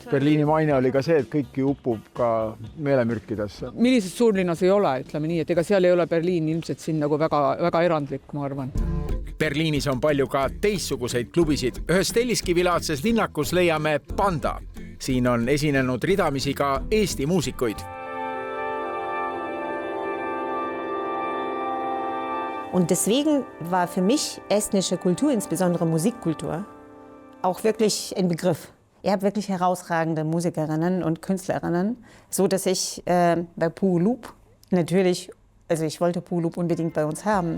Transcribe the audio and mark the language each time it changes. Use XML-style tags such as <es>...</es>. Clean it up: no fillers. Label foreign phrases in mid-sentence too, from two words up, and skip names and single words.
<et>Berliini maine oli ka see, et kõik upub ka meelemürkidesse. Millises suurlinnas ei ole, ütleme nii, et ega seal ei ole Berliin ilmselt siin nagu väga erandlik, ma arvan. Berliinis on palju ka teistsuguseid klubisid. Ühes Telliskivilaadses linnakus leiame Panda. Siin on esinenud ridamisi ka Eesti muusikuid.</et> <de>Und deswegen war für mich estnische Kultur, insbesondere Musikkultur, auch wirklich ein Begriff. Ihr habt wirklich herausragende Musikerinnen und Künstlerinnen, so dass ich bei Puulup natürlich, also ich wollte Puulup unbedingt bei uns haben.</de>